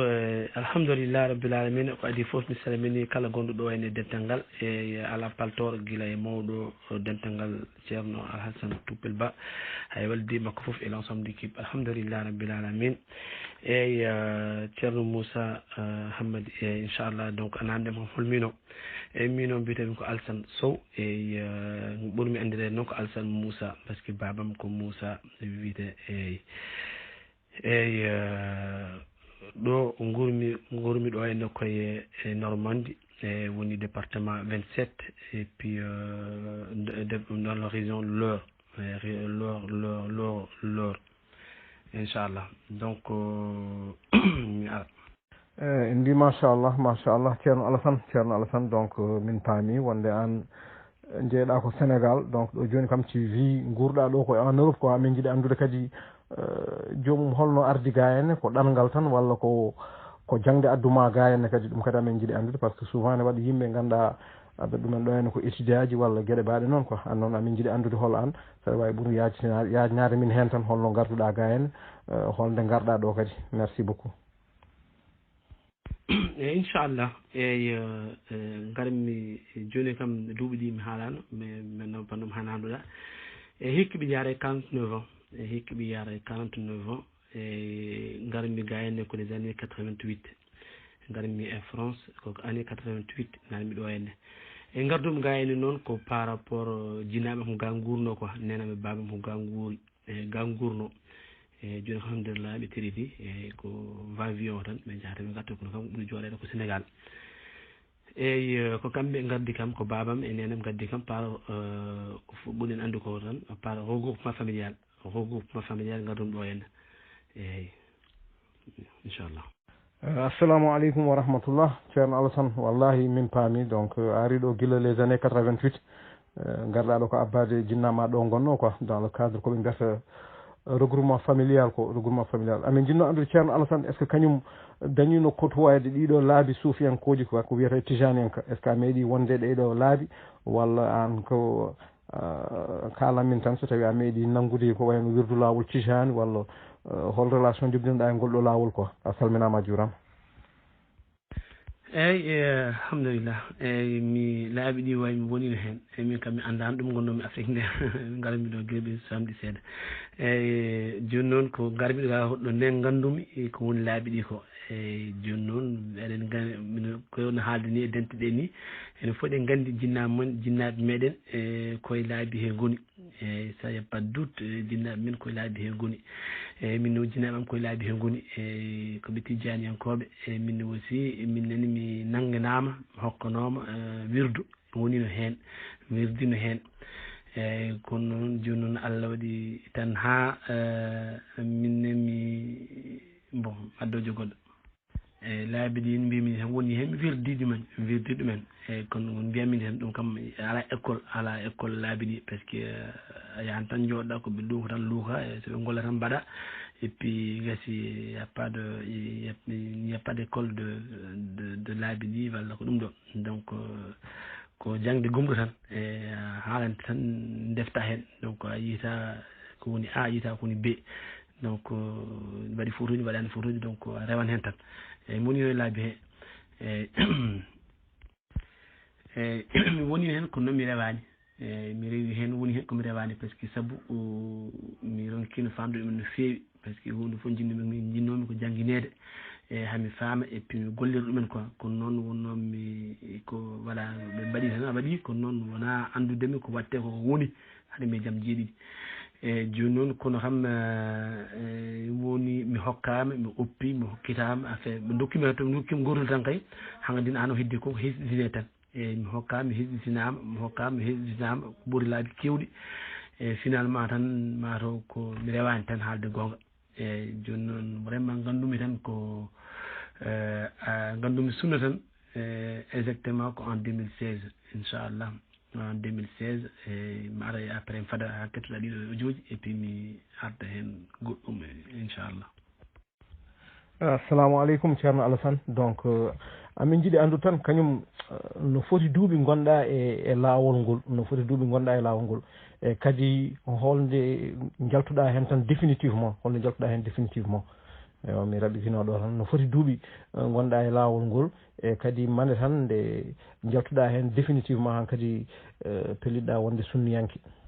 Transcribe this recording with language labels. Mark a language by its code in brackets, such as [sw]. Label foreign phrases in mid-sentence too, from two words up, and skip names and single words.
[ar] الحمد لله رب العالمين [ff] ko adi fof mi salmini kala gonɗo ɗo ene dental ngal e ala paltor guila e mawɗo dental ngal ceerno Alhassane Toupel Ba hay waldi makko fof e [fr] l' ensemble d' équipe [ar] الحمد لله رب العالمين. [ff] ceerno Moussa Hammadi inchallah donc anande mo holmino mino mbiyetemi ko Alassane Sow ɓurmi andirede noon ko Alassane Moussa [fr] par ce que [ff] babam ko Moussa wiyete ɗo gurmi ɗo henna koye Normandie woni département 27 [fr] et puis dans la région Loire [ff] inchallah donc mi ara en mbi machallah ceerno Alassane donc min paami wonde an jeeyɗa ko Sénégal donc ɗo joni kam ci wi gurɗa ɗo ko en Europe ko amin jiiɗi andude kadi jomum holno ardi ga henne ko ɗangal tan walla ko jangde adduma ga henne kadi ɗum kadi amin jiiɗi andude [fr] par ce que [ff] souvent ne waɗa yimɓe ganduɗa aɓe ɗumen ɗo henne ko étude aji walla gueɗe mbaɗe noon quoi an noon amin jiiɗi andude hol an saɗa wawi ɓuuri yajnade min hen tan holno garduɗa ga henne holnde garɗa ɗo kadi [fr] merci beaucoup. [ff] inchallah garmi joni kam duuɓi ɗi mi haalano mais bandum hananduɗa hikka ɓe jaara 49 ans hikka ɓe yaara 49 ans garmi ga henne ko [fr] les années 88 [ff] garmi e France koko année 88 nanmi ɗo henne gardumi ga henne noon ko [fr] par rapport [ff] jinnaɓe ko ga gurno quoi nenaɓe babam ko ga guuri ga gurno joni alhamdulillah ɓe teridi ko va vion tan ɓe jahata ɓe gatta kono kam ɓuuri jooɗede ko Sénégal ko kamɓe gaddi kam ko babam e nenam gaddi kam par ɓuuɗen andu ko tan [fr] par regroupement familial [ff] gardum ɗo henne inchallah. [ar] السلام عليكم ورحمة الله. [ff] ceerno Alassane wallahi min paami donc a ari ɗo guila [fr] les années 88 [ff] garɗa ɗo ko abbade jinnama ɗo gonno quoi [fr] dans le cadre [ff] koɓe mbiyata regroupement familial amin jinno andude ceerno Alassane [fr] est ce que [ff] kañum dañino kotoyde ɗiɗo laabi suufiyankoji ko wiyete tijaniyanka [fr] est ce que [ff] a meeɗi wonde ɗeɗo laabi walla an ko kalamin tan so tawi a meeɗi nanngude ko wayno wirdu lawol tijani walla hol relation jogdinoɗa e ngol ɗo lawol quoi a salminama a juurama. alhamdulillah mi laaɓi ɗi way mi wonino hen min kam mi andano ɗum gonnomi Afrique nde garmi ɗo gueɓe samedi seeɗa joni noon ko garmi ɗo ga hoɗɗo nden gandumi ko woni laaɓi ɗi ko joni noon eɗen kono haalde ni e dente ɗe ni ene foof ɗen gandi jinnaɓe meɗen koye laabi he goni [fr] ça y a pas de doute [ff] jinnaɓe men koye laabi he goni min no jinnaɓe am koye laabi he goni koɓe tijaniyankoɓe min aussi min nani mi nangganama hokkanoma wirdu wonino hen wirdino hen kono noon joni noon Allah waɗi tan ha minne mi addojo goɗɗo laabi ɗi mbimi tan woni hen wirdiɗi men eyyi kono mbiyatmin hen ɗum kam ala école laabi ɗi par ce que a yahan tan jooɗoɗa ko ɓe luuka tan luuka so ɓe golla tan mbaɗa [fr] et puis [ff] gasi [fr] y a pas d'école de [ff] laabi ɗi walla ko ɗum ɗo donc ko jangde gumɗo tan e haalante tan defta hen donc a yiita ko woni A yiita ko woni B donc waɗi photoji waɗani photoji donc a rewan hen tan eyyi moni yo laabi he mi woni hen kono noon mi rewani mi rewi hen woni hen komi rewani [fr] par ce que [ff] saabu mi ronkino famde ɗumen no fewi [fr] par ce que [ff] hunde fof jinnomi ko jangguinede e hami faama [fr] et puis [ff] mi gollira ɗumen quoi kono noon wonnomi ko voilà ɓe mbaɗi tan a waɗi kono noon wona andudemi ko watte koko woni haade mi jaam jeeɗiɗi e joni noon kono kam woni mi hokkama mi oppi mi hokkitama affaire ɓe dokkimi gotol tan kay hangadin an o heddi ko hesɗitine tan e mi hokkama mi hesɗitinama ko ɓuri laabi kewɗi e finalement tan mataw ko mi rewani tan haalde gonga e joni noon vraiment gandumi tan ko gandumi sunna tan exactement ko en 2016 inchallah en 2016 e mi ara après mi fada ha kettoɗa ɗiɗo audio ji [fr] et puis [ff] mi arda hen goɗɗum inchallah [ar] السلام عليكم [ff] ceerno Alassane donc amin jiiɗi andu tan kañum no foti duuɓi gonɗa e laawol ngol no foti duuɓi gonɗa e laawol ngol e kadi holnde jaltuɗa hen tan définitivement holnde jaltuɗa hen définitivement ewa mi raɓɓitino ɗo tan no foti duuɓi gonɗa e laawol ngol e kadi mane tan nde jaltuɗa hen définitivement han kadi pelliɗɗa wonde sunniyanke